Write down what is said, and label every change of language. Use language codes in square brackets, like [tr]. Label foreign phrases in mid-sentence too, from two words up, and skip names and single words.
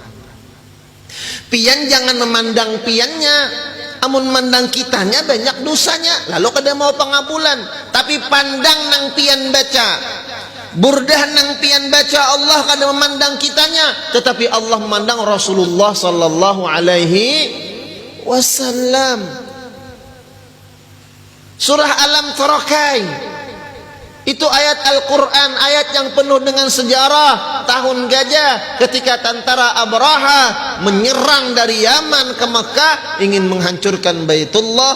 [bjn] Pian jangan memandang piannya, amun memandang kitanya banyak dosanya, lalu kada mau pengabulan. Tapi pandang nang pian baca, burdah nang pian baca, Allah kada memandang kitanya, tetapi Allah memandang Rasulullah [ar] صلى الله عليه وسلم. [id] Surah Alam Tarakai itu ayat Al-Quran, ayat yang penuh dengan sejarah tahun gajah ketika tentara Abraha menyerang dari Yaman ke Mekah ingin menghancurkan Baitullah.